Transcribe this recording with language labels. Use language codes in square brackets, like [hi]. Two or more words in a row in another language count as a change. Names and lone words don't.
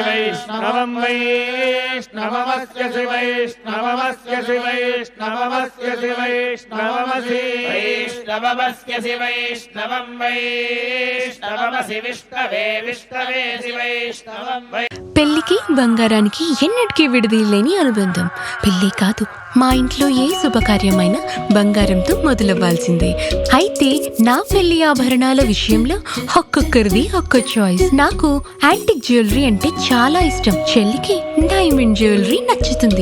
[sa] वैष्णवं वैष्णवमस्य सि वैष्णवमस्य सि वैष्णवमस्य सि वैष्णवमसि वैष्णवमस्य सि वैष्णवं वैष्णवमसि विष्णवे विष्णवेसि वैष्णवं वै [te] పెళ్లికి బంగారానికి ఎన్నటికీ విడదీయలేని అనుబంధం. పెళ్లి కాదు, మా ఇంట్లో ఏ శుభకార్యమైనా బంగారంతో మొదలవ్వాల్సిందే. అయితే నా పెళ్లి ఆభరణాల విషయంలో ఒక్కొక్కరిది ఒక్క చాయిస్. నాకు [en] antique jewellery [te] అంటే చాలా ఇష్టం. చెల్లికి [en] diamond jewellery [te] నచ్చుతుంది.